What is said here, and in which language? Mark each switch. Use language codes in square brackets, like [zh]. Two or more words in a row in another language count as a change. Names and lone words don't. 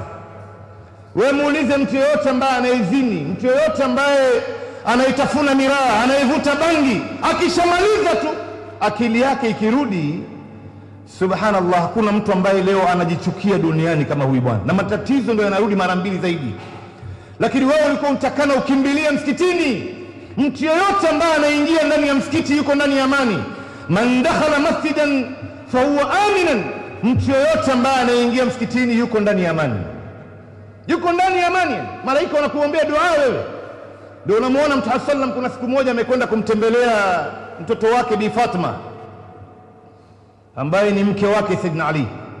[sw] Wewe muulize mtu yoyote ambaye anaizini, mtu yoyote ambaye anaitafuna miraa, anaivuta bangi, akishamaliza tu akili yake ikirudi, subhanallah, hakuna mtu ambaye leo anajichukia duniani kama huyu bwana, na matatizo ndio yanarudi mara 2 zaidi. Lakini wewe ulikuwa utakana ukimbilia msikitini. Mtu yoyote ambaye anaingia ndani ya msikiti yuko ndani ya amani. [ar] من دخل مسجدا فهو آمنا, [sw] mtu yoyote ambaye anaingia msikitini yuko ndani ya amani, yuko ndani ya amani. Malaika wanakuombea dua wewe. Ndio unamuona Mtume sallam, kuna siku moja amekwenda kumtembelea mtoto wake Bi Fatma ambaye ni mke wake Saidina Ali.